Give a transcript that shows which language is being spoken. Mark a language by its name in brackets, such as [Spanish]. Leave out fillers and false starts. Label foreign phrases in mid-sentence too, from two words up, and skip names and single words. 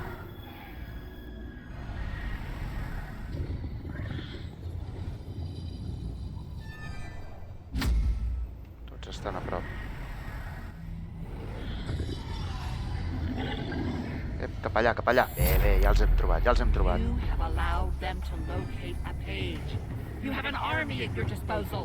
[Catalan] Tots estan a prop. Cap allà, cap allà. Bé, ja els hem trobat, ja els hem trobat. [English] You have allowed them to locate a page. You have an army at your disposal.